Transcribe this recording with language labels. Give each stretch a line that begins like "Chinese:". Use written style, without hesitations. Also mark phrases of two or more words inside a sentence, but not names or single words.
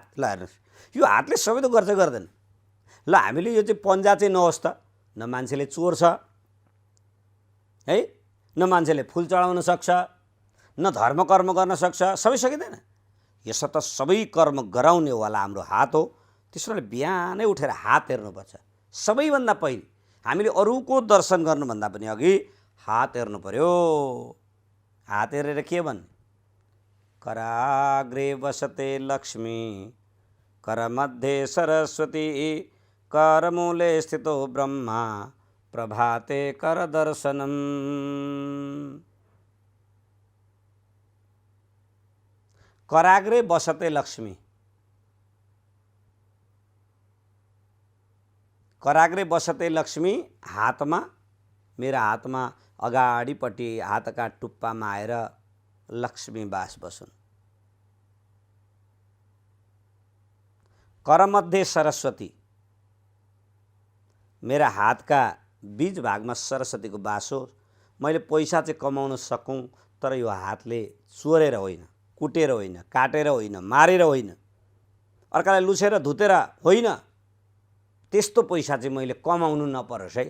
Nepali: ल हेर्नुहोस्, यो हातले सबै त गर्छ गर्दैन। ल हामीले यो चाहिँ पन्जा चाहिँ नहोस् त, न मान्छेले चोर्छ है, न मान्छेले फुल चढाउन सक्छ, न धर्म कर्म गर्न सक्छ, सबै सकिँदैन। यसो त सबै कर्म गराउनेवाला हाम्रो हात हो। त्यसैले बिहानै उठेर हात हेर्नुपर्छ। सबैभन्दा पहिले हामीले अरूको दर्शन गर्नुभन्दा पनि अघि हात हेर्नु पर्यो। हात हेरेर के भन्ने,
Sanskrit: कराग्रे वसते लक्ष्मी करमध्ये सरस्वती करमूले स्थितो ब्रह्मा प्रभाते कर दर्शनम। कराग्रे वसते लक्ष्मी, कराग्रे वसते लक्ष्मी,
Nepali: हातमा, मेरा हातमा अगाडिपट्टि हातका टुप्पामा आएर लक्ष्मी बास बसुन्।
Sanskrit: करमध्ये सरस्वती,
Nepali: मेरा हातका बीच भागमा सरस्वतीको बास होस्, मैले पैसा चाहिँ कमाउन सकौँ, तर यो हातले चोरेर होइन, कुटेर होइन, काटेर होइन, मारेर होइन, अर्कालाई लुसेर धुतेर होइन, त्यस्तो पैसा चाहिँ मैले कमाउनु नपरोस् है।